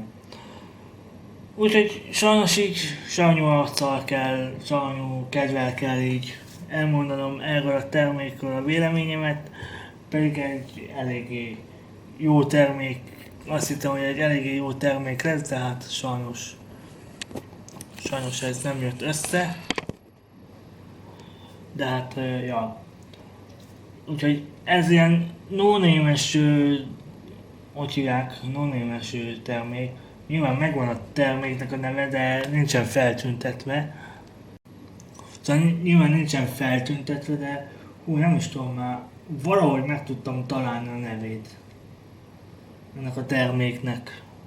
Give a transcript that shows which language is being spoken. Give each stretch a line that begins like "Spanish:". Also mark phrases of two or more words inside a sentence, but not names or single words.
Hungarian: Úgyhogy sajnos így savanyú arccal kell, savanyú kedvel kell így elmondanom erről a termékről a véleményemet, pedig egy eléggé jó termék, azt hittem, hogy egy eléggé jó termék lesz, de hát sajnos ez nem jött össze. De hát, ja. Úgyhogy ez ilyen no-name-es, hogy hívják, no-name-es termék. Nyilván megvan a terméknek a neve, de nincsen feltüntetve. Szóval nyilván nincsen feltüntetve, de nem is tudom már, valahogy meg tudtam találni a nevét ennek a terméknek.